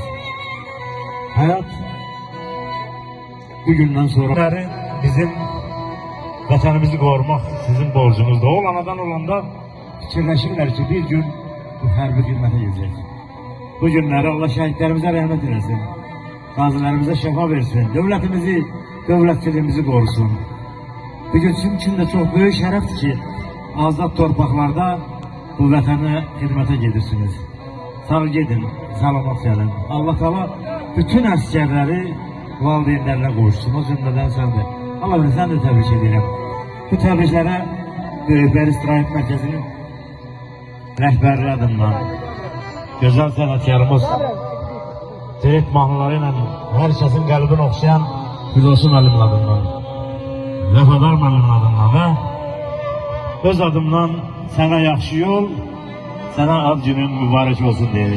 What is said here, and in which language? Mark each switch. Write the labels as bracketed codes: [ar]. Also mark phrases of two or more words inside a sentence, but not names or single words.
[az] Hayat bugündən sonra bizim vətənimizi qorumaq sizin borcunuzdur. O anadan olanda fikirləşirlər ki bir gün bu hərbi xidmətə gedəcək. Bu günləri Allah şəhidlərimizə rəhmət eləsin. Qazilərimizə şəfa versin. Dövlətimizi, dövlətçiliyimizi qorusun. [tr] Bugün sizin için de çok büyük [az] şərəfdir ki azad torpaqlarda bu vətənə xidmətə gedirsiniz. Sağ gedin, salamat gəlin. Allah Teala bütün əsgərləri valideynlərlə qoşsun. O cümlədən səndir. Allah bilir, sən də təbrik edirəm. Bu təbriklərə Böyükbəyli İstirahət Mərkəzinin rəhbərliyi adından gözəl sənətkarımız Tirit mahnıları ilə hər kəsin qəlbini oxşayan Fidosu müəllimin adından, Vəfadar müəllimin adından və öz adımdan sənə yaxşı yol, sənə ad günün mübarək olsun deyirik.